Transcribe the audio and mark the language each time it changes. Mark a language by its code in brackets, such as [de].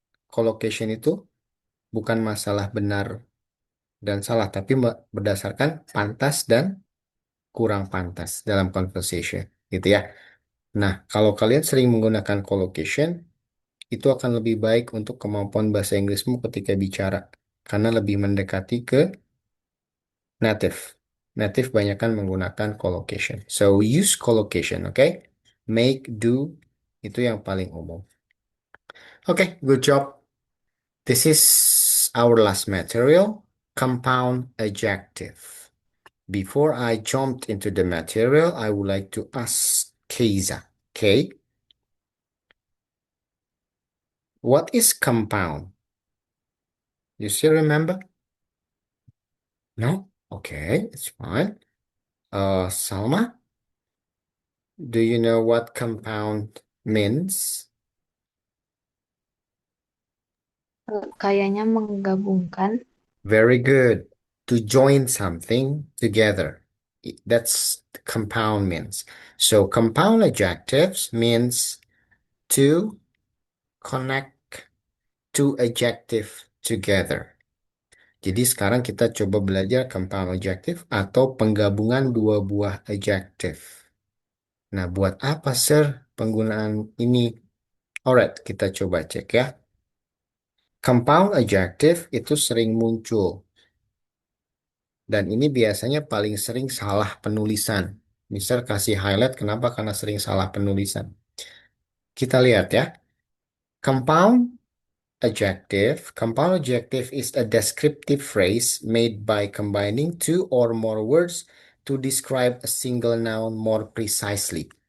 [id] Collocation itu bukan masalah benar dan salah, tapi berdasarkan pantas dan kurang pantas dalam conversation, gitu ya. Nah, kalau kalian sering menggunakan collocation, itu akan lebih baik untuk kemampuan bahasa Inggrismu ketika bicara, karena lebih mendekati ke native. Native banyakkan menggunakan collocation. [en] So, use collocation, okay? [id] Make, do, itu yang paling umum. [en] Okay, good job. This is our last material, compound adjective. Before I jumped into the material, I would like to ask Keiza. Okay, what is compound? You still remember? No? Okay, it's fine. Salma, do you know what compound means? [id] Kayaknya menggabungkan. [en] Very good. To join something together. That's compound means. So compound adjectives means to connect two adjective together. [id] Jadi sekarang kita coba belajar compound adjective atau penggabungan dua buah adjective. Nah, buat apa, Sir, penggunaan ini? [en] Alright, [id] kita coba cek ya. Compound adjective itu sering muncul. Dan ini biasanya paling sering salah penulisan. Misal kasih highlight, kenapa? Karena sering salah penulisan. Kita lihat ya. [en] Compound adjective is a descriptive phrase made by combining two or more words to describe a single noun more precisely.